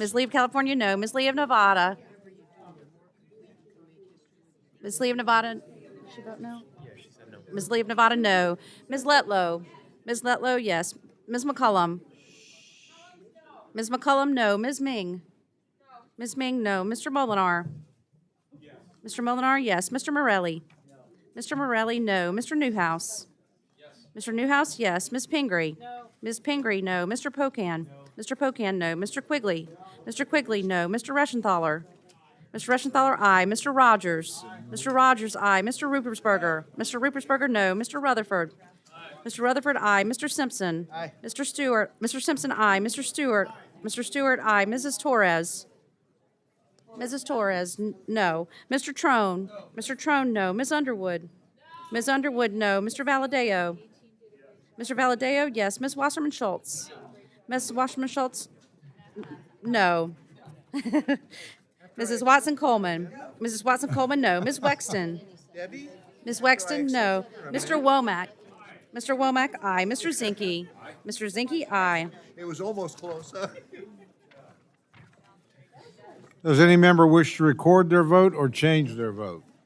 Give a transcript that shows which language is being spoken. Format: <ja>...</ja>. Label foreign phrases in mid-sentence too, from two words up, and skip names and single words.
<en>Ms. Lee of California, no. Ms. Lee of Nevada? Ms. Lee of Nevada, she vote no? Ms. Lee of Nevada, no. Ms. Letlow? Ms. Letlow, yes. Ms. McCullum? Ms. McCullum, no. Ms. Ming? Ms. Ming, no. Mr. Molinar? Mr. Molinar, yes. Mr. Morelli? Mr. Morelli, no. Mr. Newhouse? Mr. Newhouse, yes. Ms. Pingree? Ms. Pingree, no. Mr. Pocan? Mr. Pocan, no. Mr. Quigley? Mr. Quigley, no. Mr. Reschenthaler? Mr. Reschenthaler, aye. Mr. Rogers? Mr. Rogers, aye. Mr. Rupersberger? Mr. Rupersberger, no. Mr. Rutherford? Mr. Rutherford, aye. Mr. Simpson? Aye. Mr. Stewart? Mr. Simpson, aye. Mr. Stewart? Mr. Stewart, aye. Mrs. Torres? Mrs. Torres, no. Mr. Trone? Mr. Trone, no. Ms. Underwood? Ms. Underwood, no. Mr. Valadeo? Mr. Valadeo, yes. Ms. Wasserman Schultz? Ms. Wasserman Schultz, no. Mrs. Watson Coleman? Mrs. Watson Coleman, no. Ms. Wexton? Ms. Wexton, no. Mr. Womack? Mr. Womack, aye. Mr. Zinke? Mr. Zinke, aye. It was almost close, huh? Does any member wish to record their vote or change their vote?</en>